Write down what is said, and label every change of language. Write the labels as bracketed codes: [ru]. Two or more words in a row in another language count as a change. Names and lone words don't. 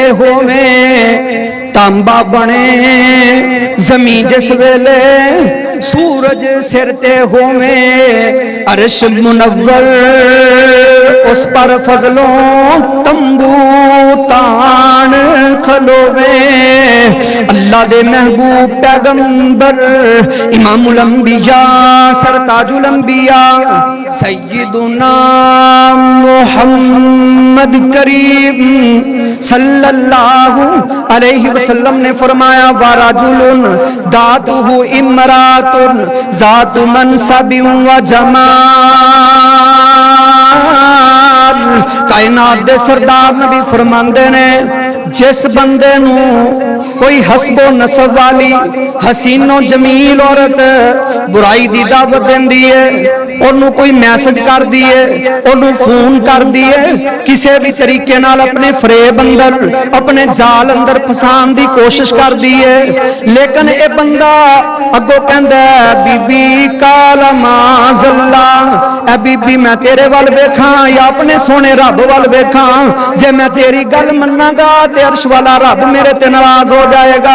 [pa] ہووے، تانبا بنے زمین جس ویلے سورج سر تے ہووے، عرش منور اس پر فضلوں تمبو تان کھلووے، اللہ دے محبوب پیغمبر امام الانبیاء سرتاج الانبیاء سیدنا [ar] محمد كريم صلى الله عليه وسلم [pa] نے فرمایا [ar] ورجل دعته امرأة ذات منصب و جمال, [pa] کائنات دے سردار نبی فرماندے نے جس بندے نوں کوئی حسب و نسب والی حسین و جمیل عورت برائی دی دعوت دیندی ہے، اونوں کوئی میسج کر دئیے, اونوں فون کر دئیے، کسی بھی طریقے نال اپنے فریب اندر اپنے جال اندر پھسان دی کوشش کر دئیے، لیکن اے بندہ اگوں کہندا بی بی [ar] كلا معاذ الله, [pa] اے بی بی میں تیرے وال ویکھاں یا اپنے سوہنے رب وال ویکھاں، جے میں تیری گل منانگا تے عرش والا رب میرے تے ناراض ہو جائے گا.